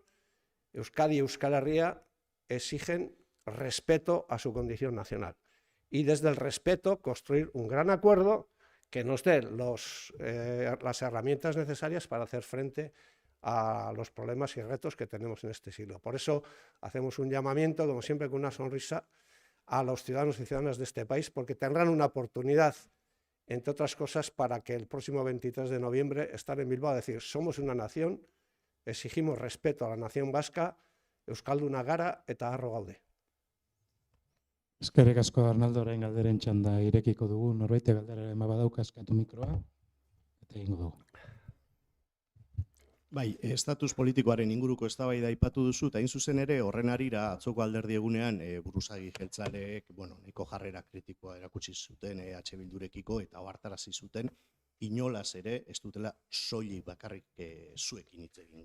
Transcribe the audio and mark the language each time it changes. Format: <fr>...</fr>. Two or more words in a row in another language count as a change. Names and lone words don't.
<es>Euskadi y Euskal Herria exigen respeto a su condición nacional y desde el respeto construir un gran acuerdo que nos dé las herramientas necesarias para hacer frente a los problemas y retos que tenemos en este siglo. Por eso hacemos un llamamiento, como siempre con una sonrisa, a los ciudadanos y ciudadanas de este país, porque tendrán una oportunidad, entre otras cosas, para que el próximo 23 de noviembre estar en Bilbao a decir, somos una nación, exigimos respeto a la nación vasca,</es> <eu>euskalduna gara eta harro gaude. Eskerrik asko, Arnaldo, orain galderen txanda irekiko dugu, norbait galderaren badauka eskatu mikroa, eta egingo dugu. Bai, estatus politikoaren inguruko eztabaida aipatu duzu, eta hain zuzen ere horren harira atzoko alderdi egunean buruzagi jeltzaleek, nahiko jarrera kritikoa erakutsi zuten H Bildurekiko eta ohartarazi zuten inolaz ere ez dutela soilik bakarrik zuekin hitz egingo.</eu>